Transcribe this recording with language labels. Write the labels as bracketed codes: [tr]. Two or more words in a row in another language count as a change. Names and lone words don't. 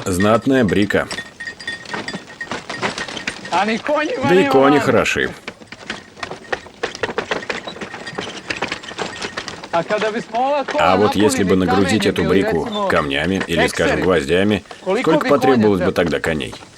[ru] Знатная брика. [sr] A ni konjima [ru] Да и [sr] nema [ru] кони [sr] mane. [ru] хороши. [sr] A kada bismo ova kola [ru] А вот если бы [sr] napunili [ru] нагрузить [sr] kamenjem [ru] эту [sr] ili [ru] брику [sr] recimo [ru] камнями или, скажем, [sr] ekseri, [ru] гвоздями, [sr] Koliko [ru] сколько [sr] bi [ru] потребовалось [sr] konja [ru] бы [sr] treba? [ru] тогда коней?